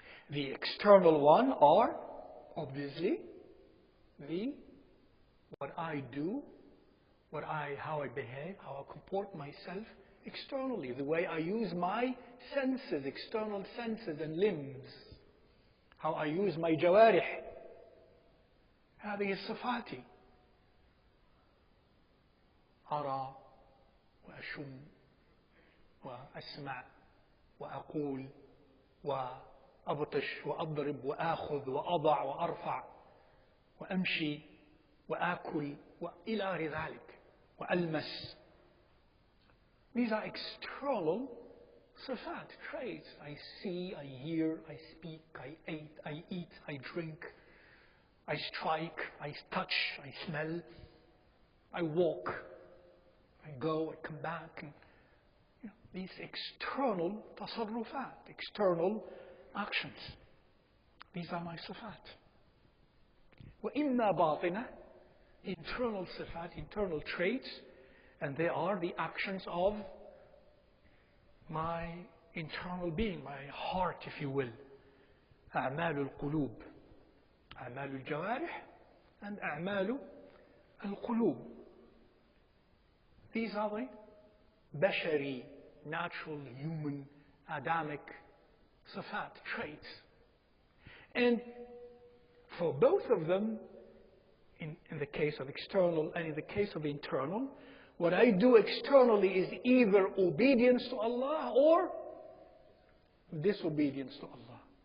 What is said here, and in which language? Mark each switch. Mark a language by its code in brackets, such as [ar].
[en] The external one are obviously what I do, how I behave, how I comport myself externally, the way I use my senses, external senses and limbs, how I use my جوارح. [ar] هذه صفاتي. أرى وأشم وأسمع وأقول وأبطش وأضرب وآخذ وأضع وأرفع وأمشي وآكل وإلى غير ذلك وألمس. [en] These are external صفات, traits. I see, I hear, I speak, I eat, I drink, I strike, I touch, I smell, I walk, I go, I come back. And, these external تصرفات, external actions. These are my صفات. [ar] وإما باطنة, [en] internal صفات, internal traits, and they are the actions of my internal being, my heart, if you will. [ar] أعمال القلوب, أعمال الجوارح and أعمال القلوب. [en] These are the بشري, natural, human, Adamic صفات, traits. And for both of them, in the case of external and in the case of internal, what I do externally is either obedience to Allah or disobedience to Allah.